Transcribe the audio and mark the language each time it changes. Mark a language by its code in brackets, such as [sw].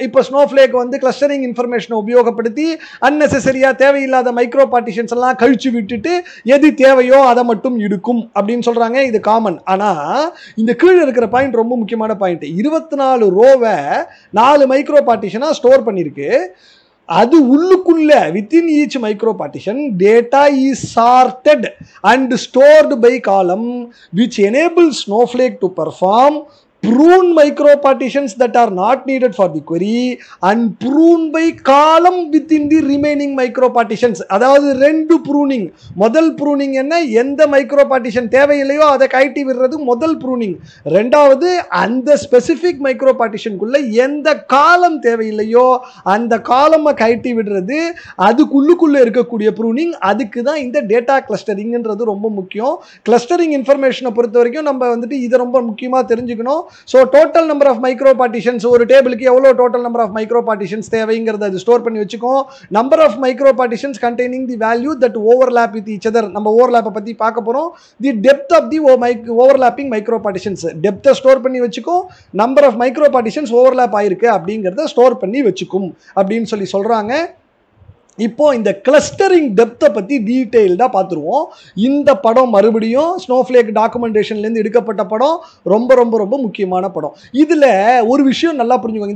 [ta] இப்போ ஸ்னோஃப்ளேக் வந்து கிளஸ்டரிங் இன்ஃபர்மேஷனை உபயோகப்படுத்தி அன்னெசரியா தேவையில்லாத மைக்ரோ பார்ட்டிஷன்ஸ் எல்லாம் கழிச்சு விட்டுட்டு எது தேவையோ அதை மட்டும் எடுக்கும் அப்படின்னு சொல்றாங்க. இது காமன். ஆனா இந்த கீழே இருக்கிற பாயிண்ட் ரொம்ப முக்கியமான பாயிண்ட். 24 ரோவை 4 மைக்ரோ பார்ட்டிஷனா ஸ்டோர் பண்ணிருக்கு. அது உள்ளுக்குள்ள [en] within each micro partition data is sorted and stored by column which enables Snowflake to perform prune micro partitions that are not needed for the query and prune by column within the remaining micro partitions. [ta] அதாவது ரெண்டு pruning. முதல் pruning என்ன, எந்த micro partition தேவையில்லையோ அதை கழட்டி விடுறது முதல் pruning. ரெண்டாவது அந்த ஸ்பெசிபிக் மைக்ரோ பார்ட்டிஷனுக்குள்ள எந்த காலம் தேவையில்லையோ அந்த காலமை கழட்டி விடுறது அதுக்குள்ளுக்குள்ள இருக்கக்கூடிய ப்ரூனிங். அதுக்கு தான் இந்த டேட்டா கிளஸ்டரிங்ன்றது ரொம்ப முக்கியம். கிளஸ்டரிங் இன்ஃபர்மேஷனை பொறுத்த வரைக்கும் நம்ம வந்துட்டு இதை ரொம்ப முக்கியமாக தெரிஞ்சுக்கணும். [en] So total number of micro partitions, [ta] ஒரு டேபிளுக்கு எவ்வளோ [en] total number of micro partitions [ta] தேவைங்கிறத அது ஸ்டோர் பண்ணி வச்சுக்கும். [en] number of micro partitions containing the value that overlap with each other. [ta] நம்ம ஓவர்லாப்பை பற்றி பார்க்க போகிறோம். [en] the depth of the overlapping micro partitions, [ta] டெப்த்தை store பண்ணி வச்சுக்கும். [en] number of micro partitions overlap [ta] ஆயிருக்கு அப்படிங்கிறத ஸ்டோர் பண்ணி வச்சுக்கும் அப்படின்னு சொல்லி சொல்கிறாங்க. இப்போ இந்த கிளஸ்டரிங் டெப்த்தை பற்றி டீட்டெயில்டாக பார்த்துருவோம். இந்த படம் மறுபடியும் ஸ்னோஃப்ளேக் டாக்குமெண்டேஷன்லேருந்து எடுக்கப்பட்ட படம். ரொம்ப ரொம்ப ரொம்ப முக்கியமான படம். இதில் ஒரு விஷயம் நல்லா புரிஞ்சுக்கோங்க.